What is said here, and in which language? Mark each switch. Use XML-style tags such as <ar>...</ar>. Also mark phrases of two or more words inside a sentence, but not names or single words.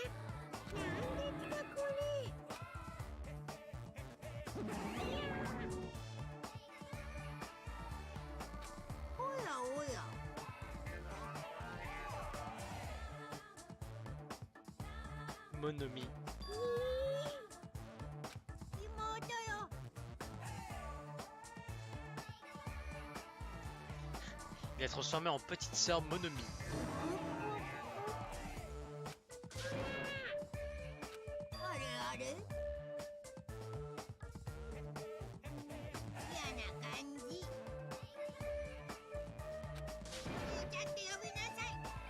<ja>なんですかこれ。おやおや。 Monomi. 妹よ。</ja> <fr>Il est transformé en petite sœur Monomi.</fr> <ja>あれあれ。嫌な感じ。ちゃんと呼びなさい。</ja>